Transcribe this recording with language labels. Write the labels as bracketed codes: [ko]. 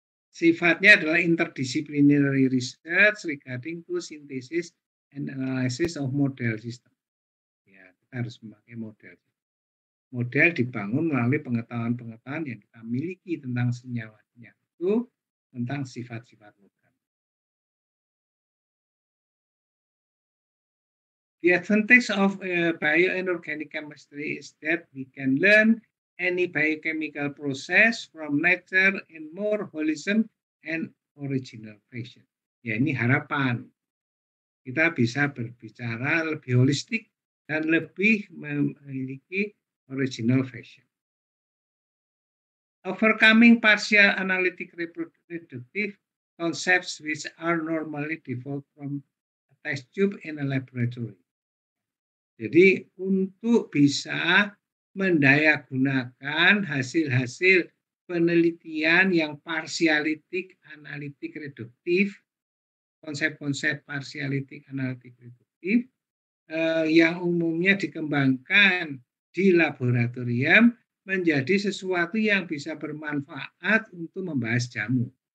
[id] Sifatnya adalah [en] interdisciplinary research regarding to synthesis and analysis of model system. [id] Ya, kita harus memakai model. Model dibangun melalui pengetahuan-pengetahuan yang kita miliki tentang senyawa-senyawa itu, tentang sifat-sifat logam. [en] The advantage of bio and organic chemistry is that we can learn any biochemical process from nature in more wholesome and original fashion. [id] Ya, ini harapan. Kita bisa berbicara lebih holistik dan lebih memiliki original fashion. [en] Overcoming partial analytic reproductive concepts which are normally developed from a test tube in a laboratory. [id] Jadi untuk bisa mendayagunakan hasil-hasil penelitian yang partialitik, analitik, reduktif, konsep-konsep partialitik, analitik, reduktif, yang umumnya dikembangkan di laboratorium menjadi sesuatu yang bisa bermanfaat untuk membahas jamu.